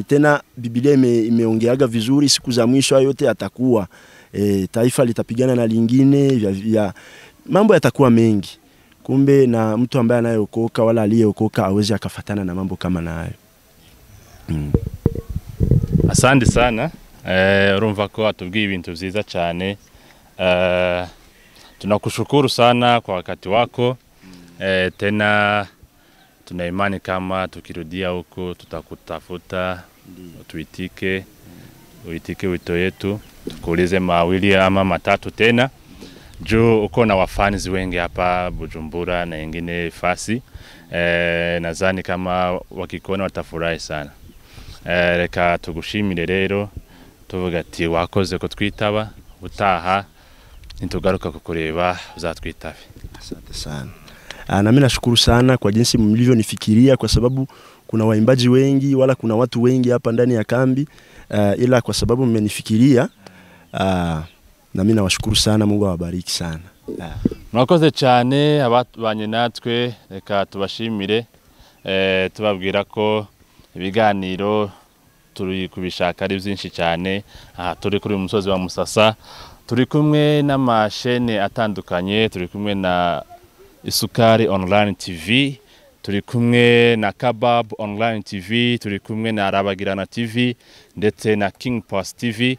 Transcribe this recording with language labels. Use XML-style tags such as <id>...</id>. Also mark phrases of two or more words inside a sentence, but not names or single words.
<sw>Tena Biblia imeongeaga vizuri, siku za mwisho yote atakuwa taifa litapigana na lingine, mambo yatakuwa mengi. Kumbe na mtu ambaye anayeokoka wala aliyeokoka hawezi akafatana na mambo kama nayo. Asante sana.</sw> <rw>Urumva ko atubwiye ibintu byiza cyane.</rw> <sw>Tunakushukuru sana kwa wakati wako. Tena tuna imani kama tukirudia huko tutakutafuta, uitike wito yetu, tukuulize mawili ama matatu tena. Juu uko na wafans wengi hapa Bujumbura na ingine fasi. Nadhani kama wakikuona watafurahi sana.</sw> <rw>Reka tugushimire rero, tuvuga ati wakoze ko twitaba, utaha nitugaruka kukureba uzatwitabe.</rw> <sw>Asante sana. Na mimi nashukuru sana kwa jinsi mlivyonifikiria, kwa sababu kuna waimbaji wengi wala kuna watu wengi hapa ndani ya kambi, ila kwa sababu mmenifikiria, na mimi nawashukuru sana. Mungu awabariki sana.</sw> <rw>Mwakoze cyane abanye natwe, reka tubashimire, tubabwira ko ibiganiro turi kubishaka ari byinshi cyane. Turi kuri umusozi wa Musasa, turi kumwe n'amashene atandukanye, turi kumwe na Isukari Online TV, turi kumwe na Kabab Online TV, turi kumwe na Arabagirana TV ndetse na King Pass TV.</rw>